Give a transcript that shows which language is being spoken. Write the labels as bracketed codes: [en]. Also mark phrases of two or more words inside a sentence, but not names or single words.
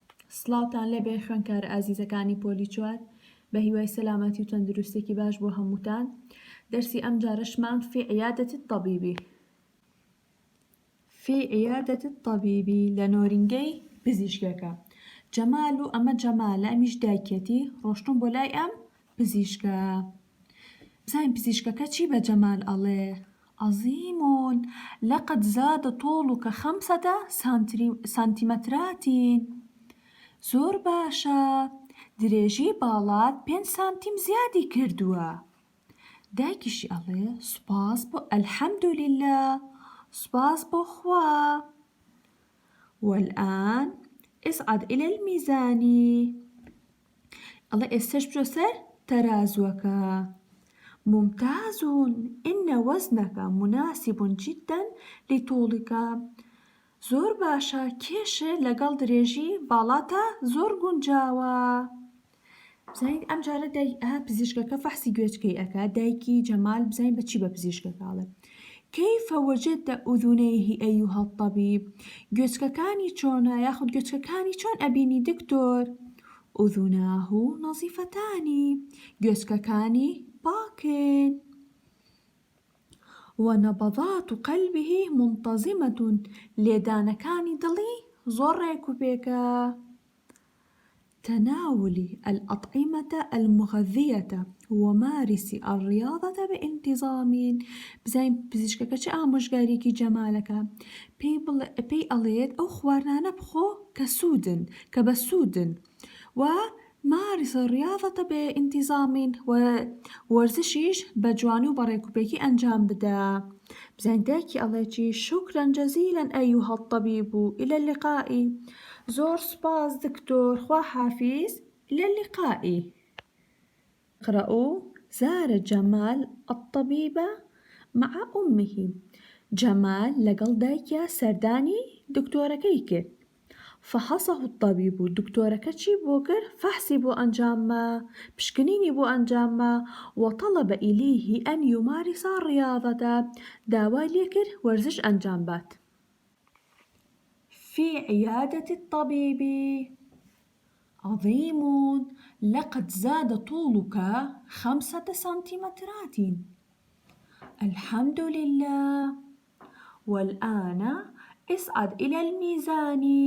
[ckb] سڵاوتان لەبێ خوێنکار ئازیزەکانی پۆلی 4 بە هیوای سەلامەتی و تەندروستێکی باش بۆ هەمووتان. دەرسی ئەم جارەشمان [ar] في عیادەت الطەبیبی. في عیادەت الطەبیبی [ckb] لە نۆرینگەی پزیشکەکە. جەمال و ئەمە جەمالە، ئەمیش دایکێتی ڕۆشتون بۆ لای ئەم پزیشکە. بزانین پزیشکەکە چی بە جەمال ئەڵێ؟ [ar] عەزیمون لەقەد زادە طۆڵوکە 500 سانتیمەتراتین. [ckb] زۆر باشە، درێژی باڵات 5 سانتیم زیادی کردووە. دایکیشی ئەڵێ سوپاس بۆ ئەلحەمدولله، سوپاس بۆ خوا. [ar] والآن اصعد إلى الميزان. [ckb] ئەڵێ ئێستش بچۆ سەر تەرازووەکە. [ar] ممتاز إن وزنك مناسب جدا لطولك. [ckb] زۆر باشە، کێشە لەگەڵ درێژی باڵاتە زۆر گونجاوە. بزانین ئەم جارە پزیشکەکە فەحسی گوێچکەی ئەکا. دایکی جەمال بزانین بە چی بە پزیشکەکە ئەڵێ [ar] كيف وجدت أذنيه أيها الطبيب؟ [ckb] گوێچکەکانی چۆنە یاخود گوێچکەکانی چۆن ئەبینی دکتۆر؟ [ar] أذناه نظيفتان. [ckb] گوێچکەکانی پاکن. [ar] ونبضات قلبه منتظمة. [ckb] لێدانەکانی دڵی زۆر ڕێکوپێکە. [ar] تناولي الأطعمة المغذية ومارس الرياضة بانتظام. [ckb] بزاين پزیشکەکە چه ئامۆژگاریەکی جەمالەکە؟ پێی ئەڵێت ئەو خواردانە بخۆ کە بەسوودن و [ar] مارس الرياضة بانتظام [ckb] و وەرزشیش بە جوانی و بەڕێکوپێکی ئەنجام بدە. بزاین دایکی ئەڵێ چی؟ [ar] شكرا جزيلا أيها الطبيب، إلى اللقاء. [ckb] زۆر سپاس دکتۆر، خوا حافیز، [ar] إلى اللقاء. اقرأوا. زار جمال الطبيب مع أمه. [ckb] جمال لەگەڵ دایکە سەردانی دکتۆرەکەی کرد. [ar] فحصه الطبيب. [ckb] دکتۆرەکە چی بۆ کرد؟ فحسی بۆ ئەنجامە، پشکنینی بۆ ئەنجامە. [ar] وطلب إليه أن يمارس الرياضة. [ckb] داوای لێ کرد وەرزش ئەنجام بات. [ar] في عيادة الطبيب. عظيم لقد زاد طولك 5 سنتيمترات. الحمد لله. والآن اصعد إلى الميزان.